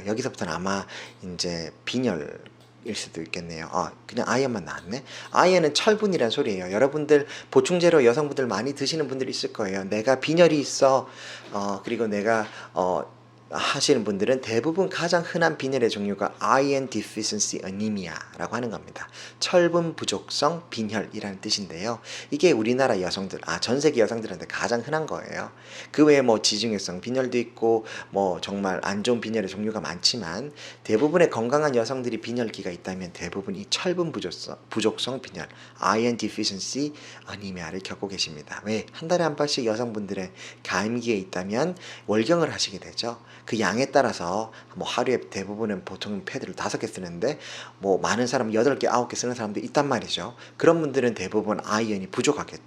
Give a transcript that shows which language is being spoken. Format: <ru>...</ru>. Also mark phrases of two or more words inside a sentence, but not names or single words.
<ko>여기서부터는 아마 이제 빈혈 일 수도 있겠네요. 그냥 아이언만 나왔네. 아이언은 철분이란 소리예요. 여러분들 보충제로 여성분들 많이 드시는 분들이 있을 거예요. 내가 빈혈이 있어. 그리고 내가 하시는 분들은 대부분 가장 흔한 빈혈의 종류가</ko> <en>iron deficiency anemia</en> <ko>라고 하는 겁니다. 철분 부족성 빈혈이라는 뜻인데요. 이게 우리나라 여성들, 전 세계 여성들한테 가장 흔한 거예요. 그 외에 뭐 지중해성 빈혈도 있고 뭐 정말 안 좋은 빈혈의 종류가 많지만, 대부분의 건강한 여성들이 빈혈기가 있다면 대부분 이 철분 부족성 빈혈,</ko> <en>iron deficiency anemia</en> <ko>를 겪고 계십니다. 왜? 한 달에 한 번씩 여성분들의 감기에 있다면 월경을 하시게 되죠. 그 양에 따라서 뭐 하루에 대부분은 보통 패드를 5개 쓰는데 뭐 많은 사람은 8개, 9개 쓰는 사람도 있단 말이죠. 그런 분들은 대부분 아이언이 부족하겠죠.</ko>